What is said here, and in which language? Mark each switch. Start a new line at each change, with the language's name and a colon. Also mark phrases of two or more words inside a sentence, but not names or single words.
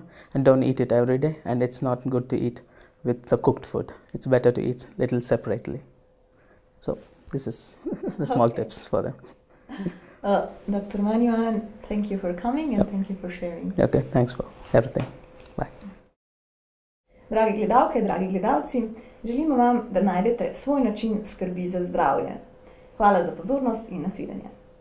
English: And don't eat it every day, and it's not good to eat with the cooked food. It's better to eat little separately. So this is the small tips for them. Dr. Manuan, thank you for coming and thank you for sharing. Okay, thanks for everything. Bye.
Slovenian: Dragi gledalke, dragi gledalci, želimo vam, da najdete svoj način skrbi za zdravje. Hvala za pozornost in nasvidenje.